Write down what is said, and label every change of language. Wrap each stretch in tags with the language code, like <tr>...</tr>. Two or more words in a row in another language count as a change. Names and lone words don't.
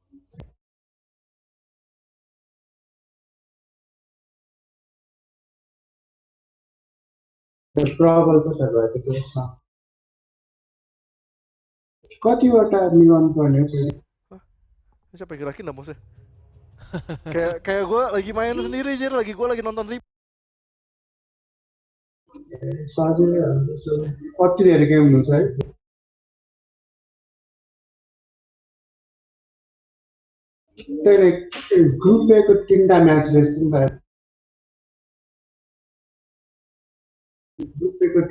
<ne>प्रबल पो छ भयो त त्यसमा कतिवटा मिलाउनु पर्ने हो फेरि</ne> <id>Siapa yang gerakin dah bosnya? Kayak gue lagi main sendiri aja, gue lagi nonton lip.</id> <ne>सजिलै हुन्छ कति धेरै गेम हुन्छ है त्यही ग्रुपएको 3टा म्याच रहेछ नि त ग्रुपएको</ne>